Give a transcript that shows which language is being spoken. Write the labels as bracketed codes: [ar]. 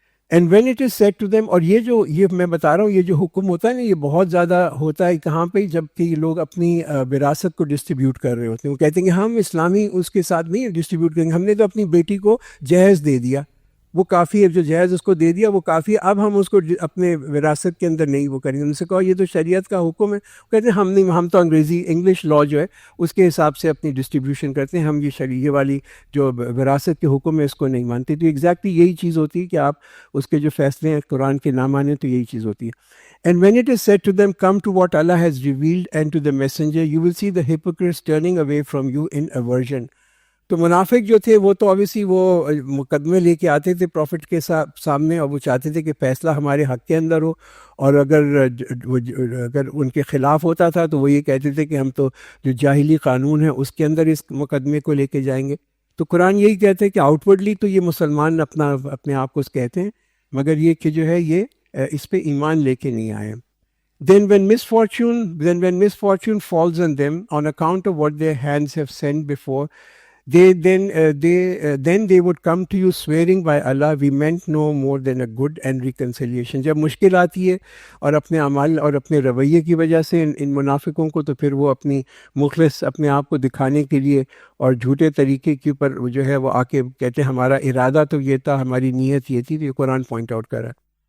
[en] and when it is said to them, [ur] اور یہ میں بتا رہا ہوں، یہ جو حکم ہوتا ہے نا یہ بہت زیادہ ہوتا ہے کہاں پہ؟ جب کہ یہ لوگ اپنی وراثت کو ڈسٹریبیوٹ کر رہے ہوتے ہیں. وہ کہتے ہیں کہ ہم اسلامی اس کے ساتھ نہیں ڈسٹریبیوٹ کریں گے، ہم نے تو اپنی بیٹی کو جہیز دے دیا، وہ کافی ہے، جو جہیز اس کو دے دیا وہ کافی ہے، اب ہم اس کو اپنے وراثت کے اندر نہیں وہ کریں گے. ان سے کہو یہ تو شریعت کا حکم ہے. وہ کہتے ہیں ہم تو انگلش لا جو ہے اس کے حساب سے اپنی ڈسٹریبیوشن کرتے ہیں، ہم یہ شریعہ والی جو وراثت کے حکم ہے اس کو نہیں مانتے. تو ایگزیکٹلی یہی چیز ہوتی ہے کہ آپ اس کے جو فیصلے ہیں قرآن کے نہ مانیں، تو یہی چیز ہوتی ہے. [en] And when it is said to them, come to what Allah has revealed and to the messenger, you will see the hypocrites turning away from you in aversion. [ur] تو منافق جو تھے وہ تو obviously وہ مقدمے لے کے آتے تھے پروفٹ کے سامنے، اور وہ چاہتے تھے کہ فیصلہ ہمارے حق کے اندر ہو، اور اگر ان کے خلاف ہوتا تھا تو وہ یہ کہتے تھے کہ ہم تو جو جاہلی قانون ہے اس کے اندر اس مقدمے کو لے کے جائیں گے. تو قرآن یہی کہتے ہیں کہ آؤٹ ورڈلی تو یہ مسلمان اپنے آپ کو کہتے ہیں، مگر یہ کہ جو ہے یہ اس پہ ایمان لے کے نہیں آئے. [en] Then when misfortune falls on them on account of what their hands have sinned before, then they would come to you swearing by Allah, we meant no more than a good and reconciliation. [ur] جب مشکل آتی ہے اور اپنے اعمال اور اپنے رویے کی وجہ سے ان منافقوں کو، تو پھر وہ اپنی مخلص اپنے آپ کو دکھانے کے لیے اور جھوٹے طریقے کے اوپر جو ہے وہ آ کے کہتے ہیں ہمارا ارادہ تو یہ تھا، ہماری نیت یہ تھی. تو یہ قرآن پوائنٹ آؤٹ کر رہا ہے.